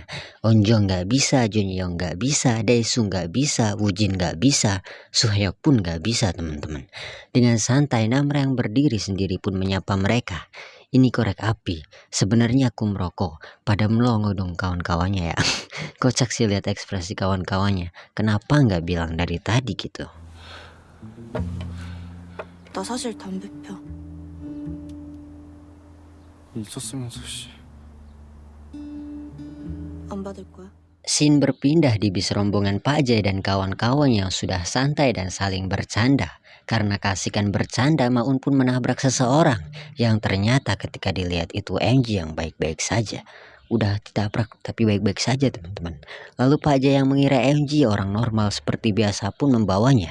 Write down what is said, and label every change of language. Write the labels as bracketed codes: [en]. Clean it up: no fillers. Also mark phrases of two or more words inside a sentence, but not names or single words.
[id] Onjo nggak bisa, Junyoung nggak bisa, Daesu nggak bisa, Wujin nggak bisa, Suhyok pun nggak bisa teman-teman. Dengan santai Namra yang berdiri sendiri pun menyapa mereka. Ini korek api, sebenarnya aku merokok. Pada melongo dong kawan-kawannya ya. Kocak sih lihat ekspresi kawan-kawannya. Kenapa nggak bilang dari tadi gitu? [ko] 나 사실 담배 펴. 있었으면서 씨. 안 받을 거야? [id] Scene berpindah di bis rombongan Pak Jai dan kawan-kawan yang sudah santai dan saling bercanda. Karena kasihkan bercanda, Maun pun menabrak seseorang yang ternyata ketika dilihat itu MG yang baik-baik saja. Udah ditabrak tapi baik-baik saja teman-teman. Lalu Pak Jai yang mengira MG orang normal seperti biasa pun membawanya.